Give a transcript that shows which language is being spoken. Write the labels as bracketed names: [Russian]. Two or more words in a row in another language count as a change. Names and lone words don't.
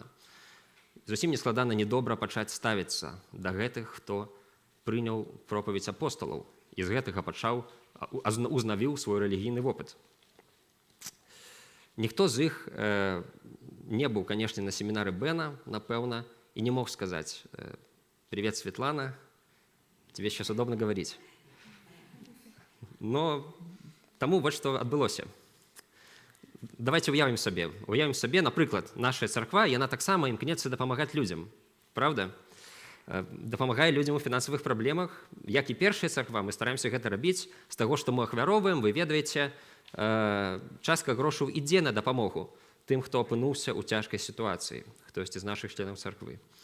[Belarusian] Зусім не складана недобра пачаць ставіцца да гэтых, хто прыняў пропаведь апосталаў і з гэтага узнавіў свой рэлігійны вопыт. Ніхто з іх не быў, канешне, на семінары Бэна, напэўна, [Russian] и не мог сказать: «Привет, Светлана, тебе сейчас удобно говорить». [Belarusian] Но тому вот што адбылося. Давайте уявім сабе, напрыклад, наша царква, яна таксама імкнецца дапамагаць людзям, правда? Дапамагае людзям у фінансавых праблемах. Як і першая царква, [Russian] мы стараемся [Belarusian] гэта рабіць з таго, што мы ахвяроўваем. Вы ведаеце, частка грошаў ідзе на дапамогу тым, хто апынуўся ў цяжкай сітуацыі, хтосьці з нашых членаў царквы.